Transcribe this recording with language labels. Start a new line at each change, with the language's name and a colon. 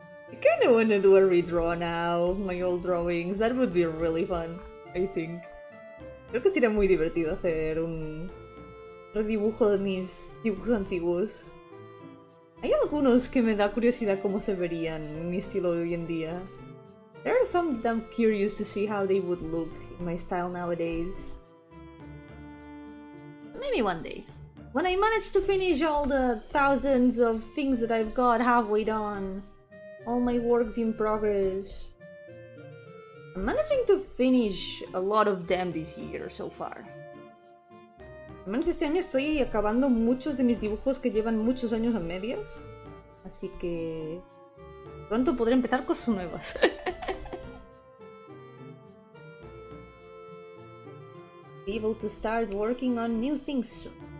English: I kinda wanna do a redraw now of my old drawings. That would be really fun, I think.
Spanish: Creo que sería muy divertido hacer un redibujo de mis dibujos antiguos. Hay algunos que me da curiosidad cómo se verían en mi estilo de hoy en día.
English: There are some that I'm curious to see how they would look in my style nowadays. Maybe one day. When I manage to finish all the thousands of things that I've got halfway done. All my works in progress. I'm managing to finish a lot of them this year so far.
Spanish: Al menos este año estoy acabando muchos de mis dibujos que llevan muchos años a medias. Así que pronto podré empezar cosas nuevas.
English: Be able to start working on new things soon.